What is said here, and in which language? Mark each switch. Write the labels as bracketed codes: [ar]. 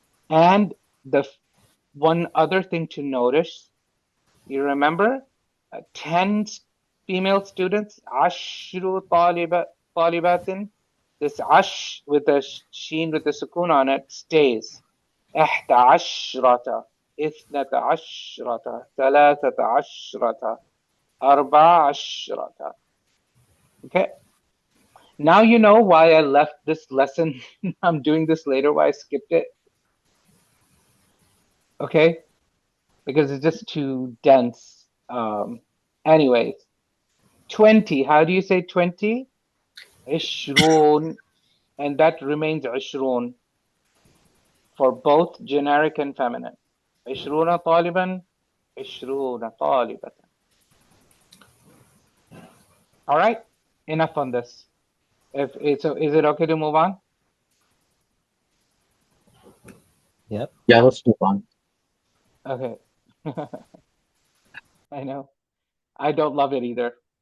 [en] And the one other thing to notice, you remember 10 female students, [ar] ashru talibatin. [en] This ash with the sheen with the sukun on it stays. [ar] إحدى عشرة اثنتا عشرة ثلاثة عشرة أربع عشرة. [en] Okay. Now you know why I left this lesson. I'm doing this later, why I skipped it. Okay. Because it's just too dense. Anyways, 20. How do you say 20? [ar] عشرون. [en] And that remains عشرون for both generic and feminine. [ar] عشرون طالبا عشرون طالبة. [en] All right, enough on this. If it's is it okay to move on? Yep. Yeah, let's move on. Okay. I know. I don't love it either.